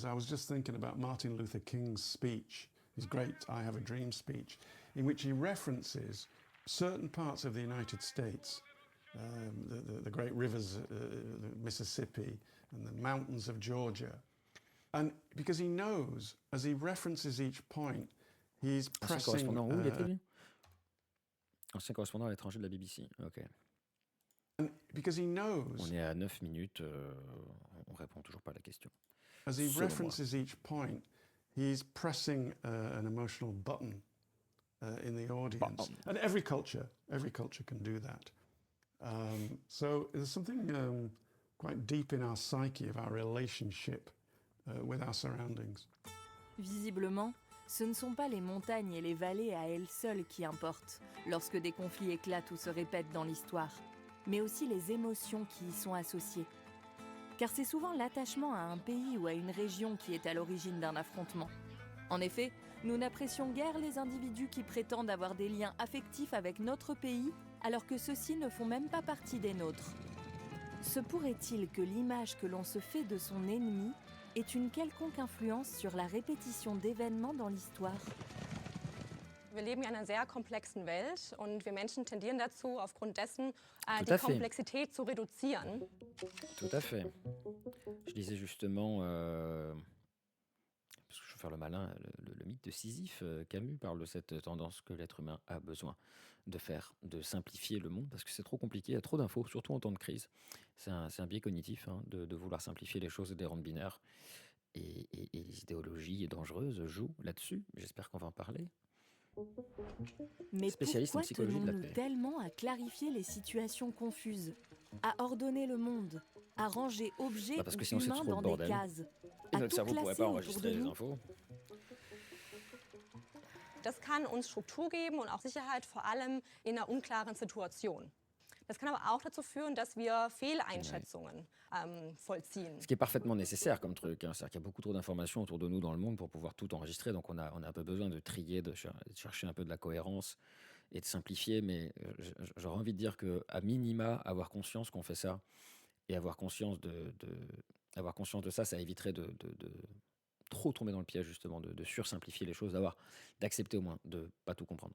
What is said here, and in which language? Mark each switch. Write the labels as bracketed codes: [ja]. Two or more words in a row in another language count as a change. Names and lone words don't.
[en] I was just thinking about Martin Luther King's speech, his great I Have a Dream speech, in which he references certain parts of the United States, the great rivers, the Mississippi, and the mountains of Georgia. And because he knows, as he references each point, he's [fr] Ancien [en] pressing. [fr] correspondant où il était lui? Ancien correspondant à l'étranger de la BBC. Ok. [en] And because he knows, [fr] On est à 9 minutes, on répond toujours pas à la question. [en] as he [fr] Selon moi. [en] references each point, he's pressing an emotional button in the audience. And every culture can do that. So there's something quite deep in our psyche of our relationship with our surroundings. [fr] Visiblement, ce ne sont pas les montagnes et les vallées à elles seules qui importent lorsque des conflits éclatent ou se répètent dans l'histoire, mais aussi les émotions qui y sont associées. Car c'est souvent l'attachement à un pays ou à une région qui est à l'origine d'un affrontement. En effet, nous n'apprécions guère les individus qui prétendent avoir des liens affectifs avec notre pays alors que ceux-ci ne font même pas partie des nôtres. Se pourrait-il que l'image que l'on se fait de son ennemi ait une quelconque influence sur la répétition d'événements dans l'histoire? [de] Wir leben ja in einer sehr komplexen Welt und wir Menschen tendieren dazu, aufgrund dessen [fr] Tout [de] die [fr] à fait. [de] Komplexität zu reduzieren. [fr] Tout à fait. Je disais justement, parce que je veux faire le malin, le mythe de Sisyphe, Camus parle de cette tendance que l'être humain a besoin de faire, de simplifier le monde, parce que c'est trop compliqué, il y a trop d'infos, surtout en temps de crise. C'est un biais cognitif hein, de vouloir simplifier les choses et de les rendre binaires. Et les idéologies dangereuses jouent là-dessus. J'espère qu'on va en parler. Mais Spécialiste en pourquoi psychologie de la tenons-nous paix. tellement à clarifier les situations confuses, à ordonner le monde, à ranger objets Bah parce que ou sinon, c'est humains trop le dans des bordel. cases, Et à notre tout cerveau ne pourrait classer pas autour enregistrer de les nous? infos. [de] Das kann uns Struktur geben und auch Sicherheit, vor allem in einer unklaren Situation. Das kann aber auch dazu führen, dass wir Fehleinschätzungen vollziehen. [fr] Ce qui est parfaitement nécessaire comme truc. Hein. C'est-à-dire qu'il y a beaucoup trop d'informations autour de nous dans le monde pour pouvoir tout enregistrer. Donc on a un peu besoin de trier, de chercher un peu de la cohérence et de simplifier, mais j'aurais envie de dire qu'à minima, avoir conscience qu'on fait ça et avoir conscience de ça, ça éviterait de trop tomber dans le piège justement de sursimplifier les choses, d'accepter au moins de pas tout comprendre.